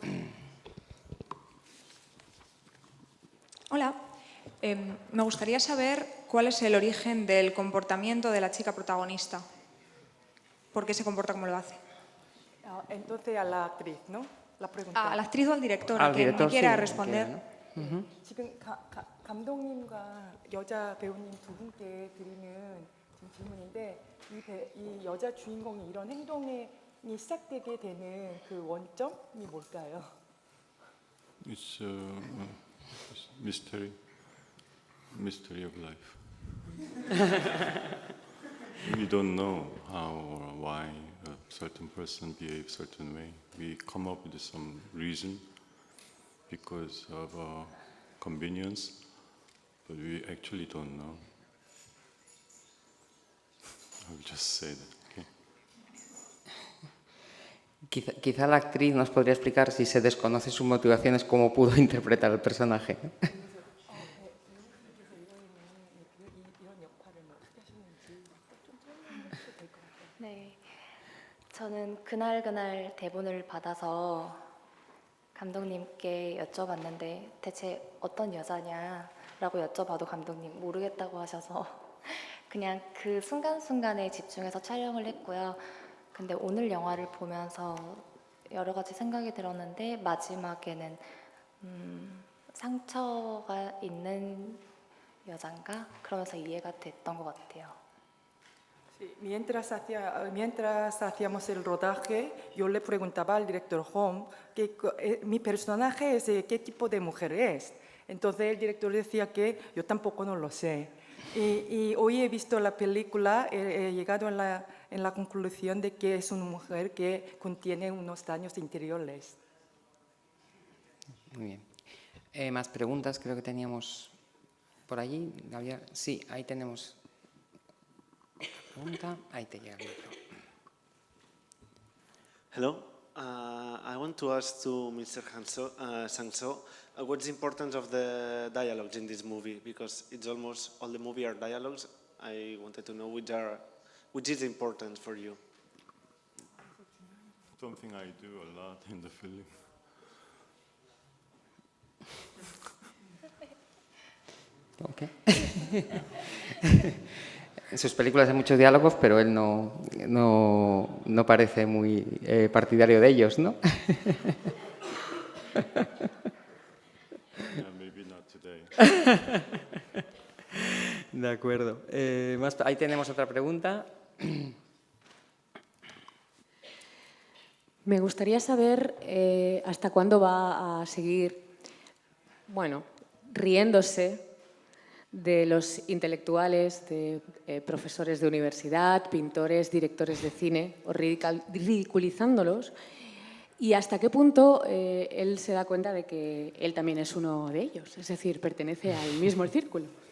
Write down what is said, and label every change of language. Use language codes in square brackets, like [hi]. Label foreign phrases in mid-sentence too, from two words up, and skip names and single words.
[es] Hola, me gustaría saber cuál es el origen del comportamiento de la chica protagonista. ¿Por qué se comporta como lo hace? Entonces a la actriz, ¿no? La pregunta. ¿A la actriz o al director? Al a quien director, me quiera sí, responder. quiera, ¿no? [ko] 지금 감독님과 여자 배우님 두 분께 드리는 지금 질문인데 이 여자 주인공이 이런 행동이 시작되게 되는 그 원점이 뭘까요? [en] It's mystery of life. We don't know how or why a certain person behaves certain way. We come up with some reason because of convenience, but we actually don't know. I will just say that. Okay? [es] Quizá la actriz nos podría explicar, si se desconoce sus motivaciones, cómo pudo interpretar el personaje. [ko] 네, 저는 그날 대본을 받아서 감독님께 여쭤봤는데 대체 어떤 여자냐라고 여쭤봐도 감독님 모르겠다고 하셔서 그냥 그 순간순간에 집중해서 촬영을 했고요. 근데 오늘 영화를 보면서 여러 가지 생각이 들었는데 마지막에는 상처가 있는 여잔가? 그러면서 이해가 됐던 것 같아요. [es] Sí, mientras hacíamos el rodaje, yo le preguntaba al director Hong que mi personaje es qué tipo de mujer es. Entonces el director decía que yo tampoco no lo sé. Y hoy he visto la película, he llegado en la conclusión de que es una mujer que contiene unos daños interiores. Muy bien. Más preguntas, creo que teníamos por allí. Gabriel. Sí, ahí tenemos pregunta. Ahí te llega el micro. [en] Hello. I want to ask to Mr. Sang-soo, what's the importance of the dialogues in this movie? Because it's almost all the movie are dialogues. I wanted to know which is important for you. Something I do a lot in the film. Okay. [es] En sus películas hay muchos diálogos, pero él no parece muy partidario de ellos, ¿no? [en] Yeah, maybe not today. [es] De acuerdo. Ahí tenemos otra pregunta. Me gustaría saber hasta cuándo va a seguir, riéndose de los intelectuales, de profesores de universidad, pintores, directores de cine, o ridiculizándolos, y hasta qué punto él se da cuenta de que él también es uno de ellos, es decir, pertenece al mismo círculo.